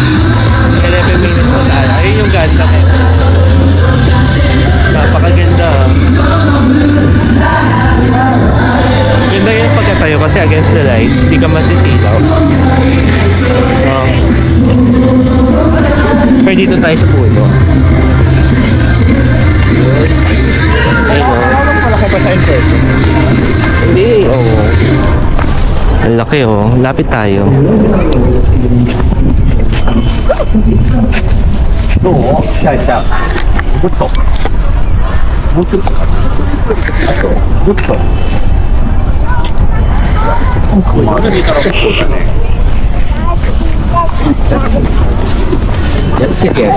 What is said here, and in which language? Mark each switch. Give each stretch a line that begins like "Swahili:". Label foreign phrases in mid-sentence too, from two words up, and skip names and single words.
Filipino: 11 minutes pa tayo. Ayun yung Gundam, eh. Napakaganda. Ganda yung pagkatayo kasi
English: against the light,
Filipino: hindi ka masisilaw. Pero dito tayo sa puno. Ayun, Malaki pa tayo, sir. hindi, oo. Ang laki, oh. Lapit tayo.
Japanese: どう来た来た。グッと。もうちょっと。あと、グッと。やっつけてやる。